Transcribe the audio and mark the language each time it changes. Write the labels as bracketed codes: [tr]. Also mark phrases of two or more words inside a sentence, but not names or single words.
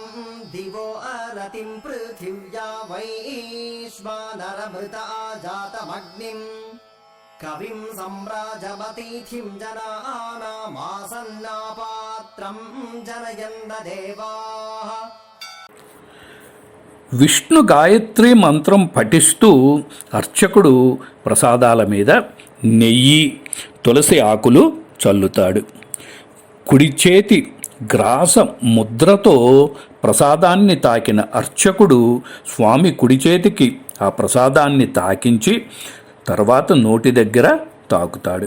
[sa] दिवो अरतिं पृथिव्या वैश्वानरमृता जातमग्निं कविं सम्राजमतिथिं जनानामासन्नापात्रं जनयन्द देवाः. [te] విష్ణు గాయత్రి మంత్రం పఠిస్తూ అర్చకుడు ప్రసాదాల మీద నెయ్యి, తులసి ఆకులు చల్లుతాడు. కుడి చేతి గ్రాస ముద్రతో ప్రసాదాన్ని తాకిన అర్చకుడు స్వామి కుడి చేతికి ఆ ప్రసాదాన్ని తాకించి తర్వాత నోటి దగ్గర తాకుతాడు.